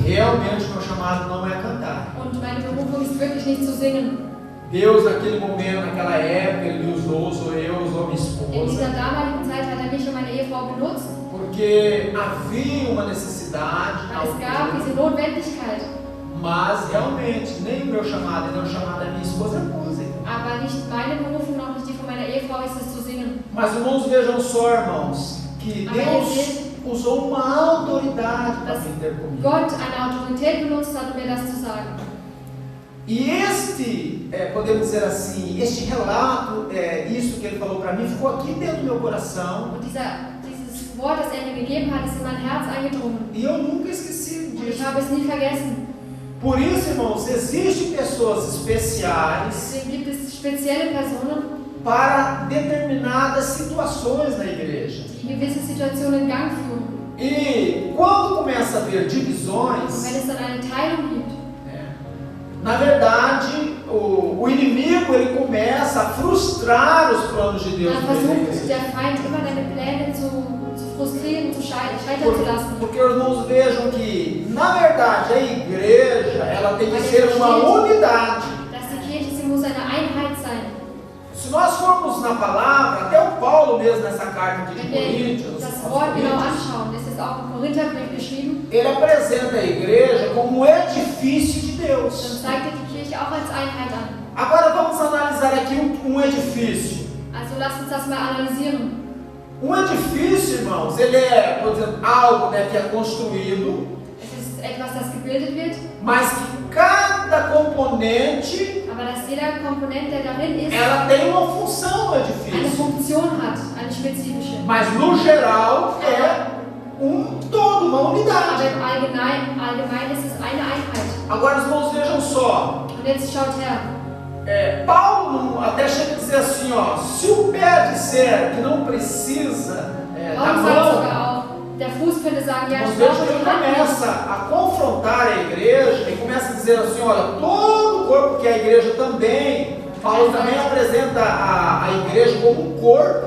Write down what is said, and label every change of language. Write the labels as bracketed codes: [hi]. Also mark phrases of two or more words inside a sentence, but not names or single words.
[pt] E realmente o meu chamado não é cantar. [de] Und meine Berufung ist wirklich nicht zu singen. [pt] Deus, naquele momento, naquela época, Ele me usou, usou eu, usou minha [de] In dieser [pt] esposa, [de] damaligen Zeit hat er mich und meine Ehefrau benutzt, [pt] porque havia uma necessidade, na [de] weil es gab [pt] altura, [de] diese Notwendigkeit. [pt] mas realmente nem o meu chamado, nem o chamado da minha esposa é música. [de] Aber nicht meine Berufung, noch nicht die von meiner Ehefrau ist es zu singen. [pt] Mas irmãos, vejam só, irmãos, que Deus usou uma autoridade para vir ter comigo. [de] Gott eine Autorität benutzt hat, um mir das zu sagen. [pt] E podemos dizer assim, este relato, isso que ele falou para mim, ficou aqui dentro do meu coração. [de] Und dieses Wort, das er mir gegeben hat, ist in mein Herz eingedrungen. [pt] E eu nunca esqueci [de] Und ich [pt] disso. [de] habe es nie vergessen. [pt] Por isso, irmãos, existem pessoas especiais [de] Deswegen gibt es spezielle Personen, [pt] para determinadas situações na igreja. [de] die gewisse Situationen in Gang führen. [pt] E quando começa a haver [de] Und [pt] divisões, [de] wenn es dann eine Teilung gibt, [pt] na verdade, o inimigo ele começa a frustrar os planos de Deus. [de] dann [pt] no meio da [de] versucht [pt] igreja. [de] der Feind immer deine Pläne zu frustrieren, zu scheitern zu lassen. [pt] Porque os irmãos vejam que, na verdade, a igreja ela tem que ser uma unidade. [de] Dass die Kirche, sie muss eine Einheit sein. [pt] Se nós formos na palavra, até o Paulo mesmo nessa carta de [de] Wenn wir Coríntios, das Wort genau anschauen, das ist auch im Korintherbrief geschrieben, [pt] ele apresenta a igreja como um edifício de [de] dann [pt] Deus. [de] zeigt er die Kirche auch als Einheit an. [pt] Agora vamos analisar aqui um edifício. [de] Also lasst uns das mal analysieren. [pt] Um edifício, irmãos, ele é, por exemplo, algo que é construído, [de] Es ist etwas, das gebildet wird, [pt] mas que cada componente [de] aber dass jeder Komponent, der darin ist, [pt] ela tem uma função no [de] eine [pt] edifício. [de] Funktion hat, eine spezifische. [pt] Mas no geral é todo, uma [de] Aber [pt] unidade. [de] im Allgemeinen ist es eine Einheit. [pt] Agora os irmãos vejam só. [de] Und jetzt schaut her, [pt] Paulo até chega a dizer assim, ó, se o pé disser que não precisa da [de] Paulus sagt [pt] mão, [de] sogar auch, der Fuß könnte sagen, ja, [pt] nós [de] ich [pt] vemos [de] brauche [pt] que ele [de] die Hand nicht. [pt] começa a confrontar a igreja e começa a dizer assim, olha, todo o corpo, que a igreja também, Paulo também apresenta a igreja como um corpo,